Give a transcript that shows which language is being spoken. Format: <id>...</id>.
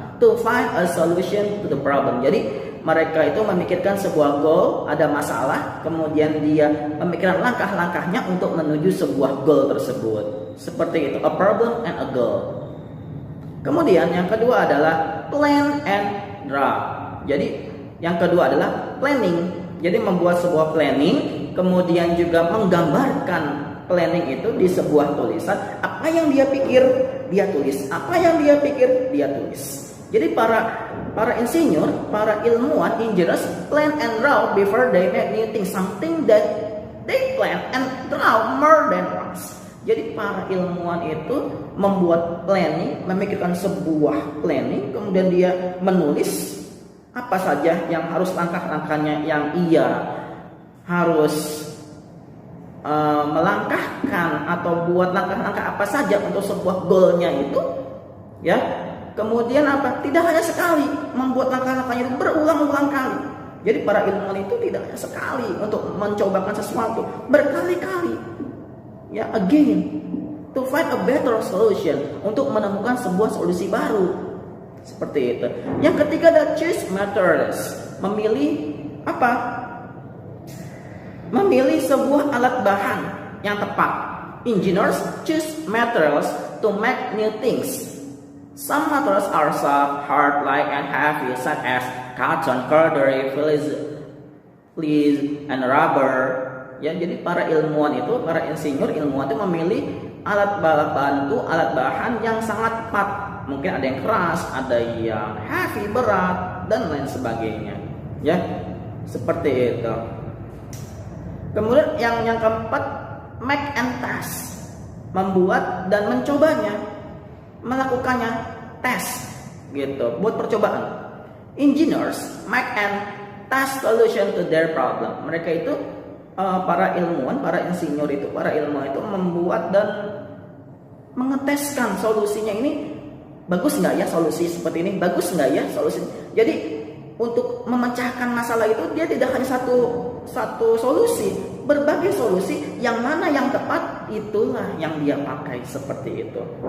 <en>To find a solution to the problem.</en> <id>Jadi mereka itu memikirkan sebuah goal, ada masalah, kemudian dia memikirkan langkah-langkahnya untuk menuju sebuah goal tersebut. Seperti itu,</id> <en>a problem and a goal.</en> <id>Kemudian yang kedua adalah</id> <en>plan and draw.</en> <id>Jadi yang kedua adalah planning. Jadi membuat sebuah planning, kemudian juga menggambarkan planning itu di sebuah tulisan. Apa yang dia pikir dia tulis, apa yang dia pikir dia tulis. Jadi para insinyur, para ilmuwan,</id> <en>engineers plan and draw before they make new things, something that they plan and draw more than once.</en> <id>Jadi para ilmuwan itu membuat planning, memikirkan sebuah planning, kemudian dia menulis apa saja yang harus langkah-langkahnya yang ia harus melangkahkan atau buat langkah-langkah apa saja untuk sebuah goalnya itu, ya. Kemudian apa? Tidak hanya sekali membuat langkah-langkahnya itu berulang-ulang kali. Jadi para ilmuwan itu tidak hanya sekali untuk mencobakan sesuatu, berkali-kali. Ya,</id> <en>again, to find a better solution,</en> <id>untuk menemukan sebuah solusi baru. Seperti itu. Yang ketiga adalah</id> <en>choose materials,</en> <id>memilih apa? Memilih sebuah alat bahan yang tepat.</id> <en>Engineers choose materials to make new things. Some materials are soft, hard, light, and heavy, such as cotton, cordary, fleece, and rubber.</en> <id>Ya, jadi para ilmuwan itu, para insinyur ilmuwan itu memilih alat bantu, alat bahan yang sangat tepat. Mungkin ada yang keras, ada yang heavy, berat, dan lain sebagainya. Ya, seperti itu. Kemudian yang keempat,</id> <en>make and test,</en> <id>membuat dan mencobanya, melakukannya, tes, gitu, buat percobaan.</id> <en>Engineers make and test solution to their problem.</en> <id>Mereka itu para ilmuwan, para insinyur itu, para ilmuwan itu membuat dan mengeteskan solusinya ini bagus nggak ya, solusi seperti ini bagus nggak ya solusi. Jadi untuk memecahkan masalah itu dia tidak hanya satu solusi, berbagai solusi, yang mana yang tepat itulah yang dia pakai, seperti itu.</id>